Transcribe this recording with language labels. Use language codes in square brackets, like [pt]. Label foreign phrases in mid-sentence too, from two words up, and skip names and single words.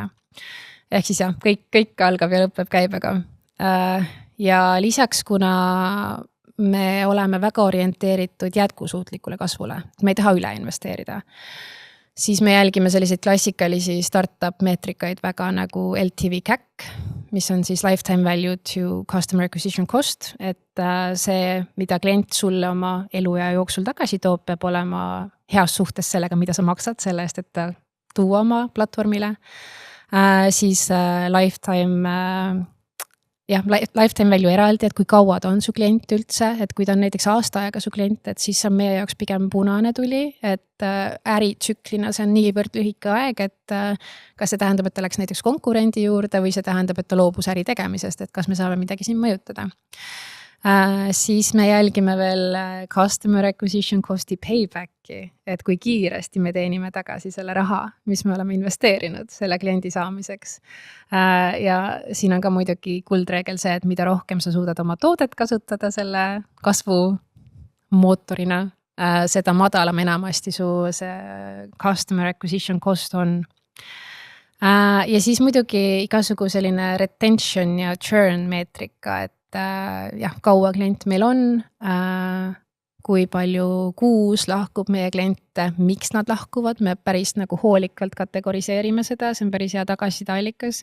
[et] Ehk siis jah, kõik algab ja lõpeb käibega. Ja lisaks, kuna me oleme väga orienteeritud jätkusuutlikule kasvule, me ei taha üle investeerida, siis me jälgime selliseid klassikalisi startup meetrikaid väga nagu LTV CAC, mis on siis [en] lifetime value to customer acquisition cost, [et] et see, mida klient sulle oma eluea jooksul tagasi toob, peab olema heas suhtes sellega, mida sa maksad selle eest, et tuua oma platvormile. Siis [en] lifetime value [et] eraldi, et kui kaua ta on su klient üldse, et kui ta on näiteks aasta aega su klient, et siis on meie jaoks pigem punane tuli, et äritsüklina see on niivõrd lühike aeg, et kas see tähendab, et ta läks näiteks konkurendi juurde või see tähendab, et ta loobus äri tegemisest, et kas me saame midagi siin mõjutada. Siis me jälgime veel [en] customer acquisition costi paybacki, [et] et kui kiiresti me teenime tagasi selle raha, mis me oleme investeerinud selle kliendi saamiseks. Ja siin on ka muidugi kuldreegel see, et mida rohkem sa suudad oma toodet kasutada selle kasvu mootorina, seda madalam enamasti su see [en] customer acquisition cost [et] on. Ja siis muidugi igasugu selline retention ja churn meetrika, et kaua klient meil on, kui palju kuus lahkub meie kliente, miks nad lahkuvad, me päris nagu hoolikalt kategoriseerime seda, see on päris hea tagasisideallikas.